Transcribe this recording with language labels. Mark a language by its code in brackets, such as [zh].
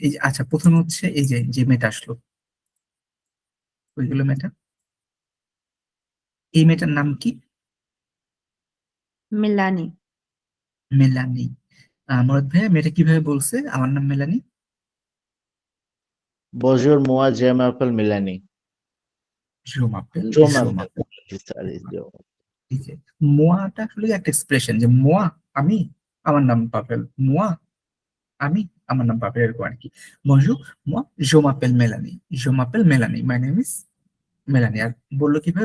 [bn] এই যে আচ্ছা, প্রথমে হচ্ছে এই যে যে মেয়েটা আসলো, ওইগুলো মেয়েটা, এই মেয়েটার নাম কি? মেলানি। মেলানি। মরদ ভাইয়া, মেয়েটা কিভাবে বলছে আমার নাম মেলানি? [fr] Bonjour, moi je m'appelle Mélanie. জোমাপেল, Je জোমাপেল। m'appelle. Sorry, je- [bn] এই যে মোয়াটা আসলে একটা এক্সপ্রেশন, যে মোয়া আমি, আমার নাম পাপেল, মোয়া আমি, আমার নাম পাপেল, এরকম আর কি। [fr] বনজু, মোয়া জোমাপেল মেলানি, জোমাপেল মেলানি, [en] My name is Melanie. [bn] আর বললো কিভাবে?